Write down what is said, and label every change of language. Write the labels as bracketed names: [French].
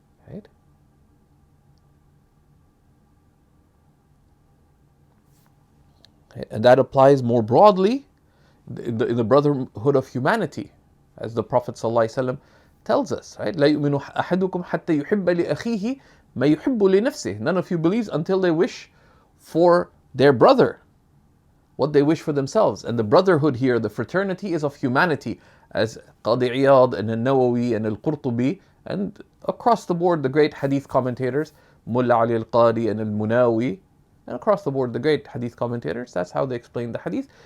[English] Right? And that applies more broadly in the brotherhood of humanity, as the Prophet ﷺ tells us, right? [Arabic] لا يؤمن أحدكم حتى يحب لأخيه ما يحب لنفسه. [English] None of you believes until they wish for their brother what they wish for themselves. And the brotherhood here, the fraternity, is of humanity, as Qadi Iyad and Al-Nawawi and Al-Qurtubi and across the board the great hadith commentators, Mullah Ali Al-Qadi and Al-Munawi, and across the board the great hadith commentators, that's how they explain the hadith.